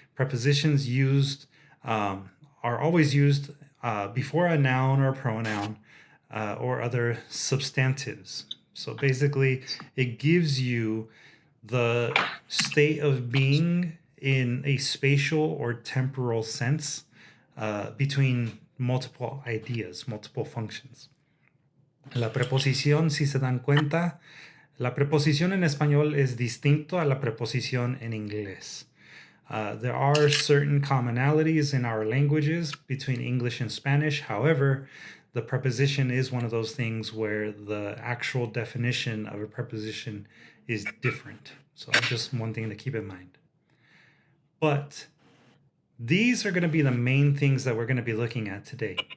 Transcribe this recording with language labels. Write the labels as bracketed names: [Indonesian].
[English] Prepositions are always used before a noun or pronoun or other substantives. So basically, it gives you the state of being in a spatial or temporal sense between multiple ideas, multiple functions. [Spanish] La preposición, si se dan cuenta, la preposición en español es distinto a la preposición en inglés. [English] There are certain commonalities in our languages between English and Spanish. However, the preposition is one of those things where the actual definition of a preposition is different. So just one thing to keep in mind. But these are going to be the main things that we're going to be looking at today.